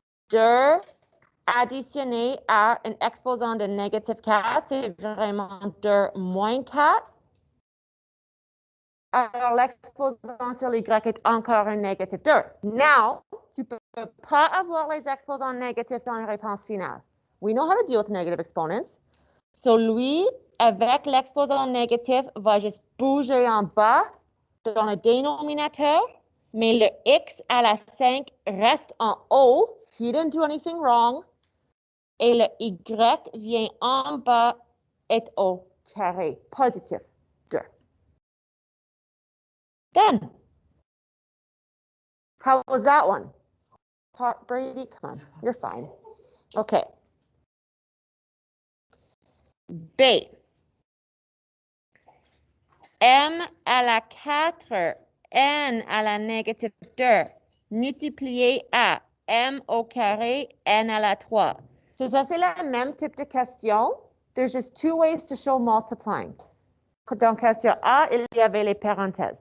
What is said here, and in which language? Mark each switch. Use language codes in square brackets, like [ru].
[fr] 2 additionné à un exposant de négatif 4, c'est vraiment 2 moins 4. Alors, l'exposant sur l'y est encore un négatif 2. Now, tu ne peux pas avoir les exposants négatifs dans la réponse finale. [en] We know how to deal with negative exponents. [fr] So, lui, avec l'exposant négatif, va juste bouger en bas dans le dénominateur, mais le x à la 5 reste en haut. [en] He didn't do anything wrong. [fr] Et le y vient en bas et au carré, positif 2. [en] Done. How was that one? Brady, come on, you're fine. Okay. B. [fr] M à la 4, N à la négative 2, multiplié à M au carré, N à la 3. So, ça, c'est le même type de question. [en] There's just 2 ways to show multiplying. [fr] Dans question A, il y avait les parenthèses.